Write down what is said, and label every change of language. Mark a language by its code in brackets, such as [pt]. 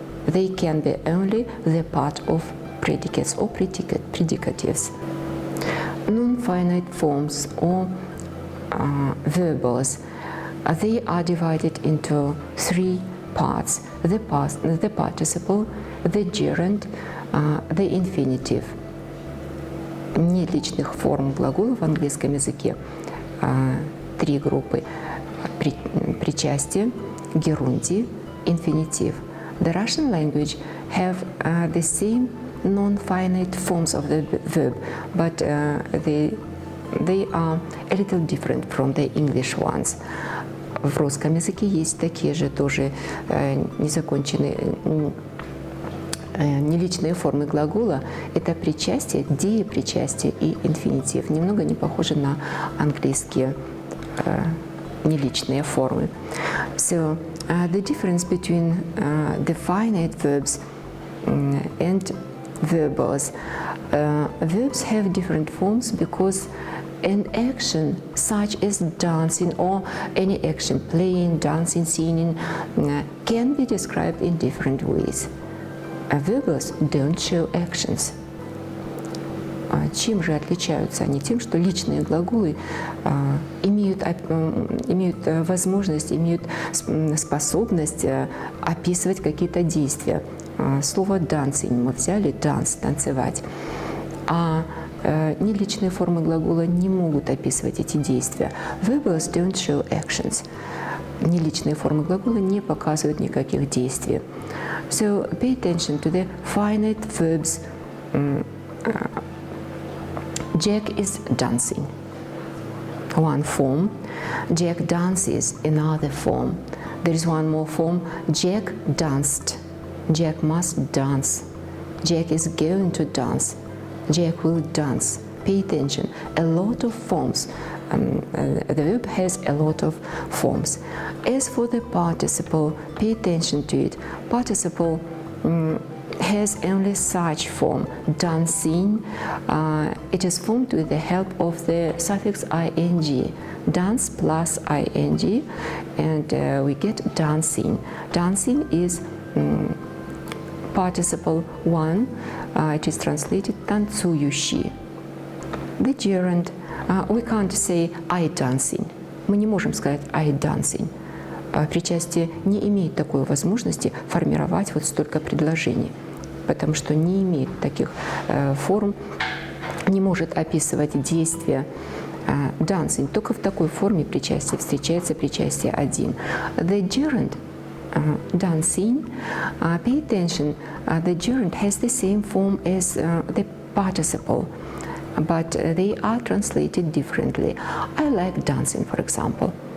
[en] They can be only the part of predicates or predicatives. Non-finite forms or verbals, they are divided into three parts: the past, the participle, the gerund, the infinitive. [ru] Неличных форм глаголов в английском языке три группы: причастие, герундий, инфинитив. [en] The Russian language have the same non-finite forms of the verb, but they are a little different from the English ones. [ru] В русском языке есть такие же тоже незаконченные, неличные формы глагола. Это причастие, деепричастие и инфинитив. Немного не похожи на английские неличные формы. [en] So the difference between the finite verbs and verbals. Verbs have different forms because an action such as dancing or any action, playing, dancing, singing, can be described in different ways. Verbals don't show actions. [ru] Чем же отличаются они? Тем, что личные глаголы имеют возможность, имеют способность описывать какие-то действия. Слово dancing мы взяли, dance, танцевать. А неличные формы глагола не могут описывать эти действия. [en] Verbals don't show actions. [ru] Неличные формы глагола не показывают никаких действий. [en] So pay attention to the finite verbs. Jack is dancing. One form. Jack dances. Another form. There is one more form. Jack danced. Jack must dance. Jack is going to dance. Jack will dance. Pay attention. A lot of forms. The verb has a lot of forms. As for the participle, pay attention to it. Participle has only such form: dancing. It is formed with the help of the suffix ing. Dance plus ing, and we get dancing. Dancing is participle one. It is translated танцующий. The gerund, we can't say I dancing. [ru] Мы не можем сказать [en] I dancing. [ru] Причастие не имеет такой возможности формировать вот столько предложений, потому что не имеет таких форм, не может описывать действия [en] dancing. [ru] Только в такой форме причастия встречается причастие один. [en] The gerund dancing, pay attention, the gerund has the same form as the participle, but they are translated differently. I like dancing, for example.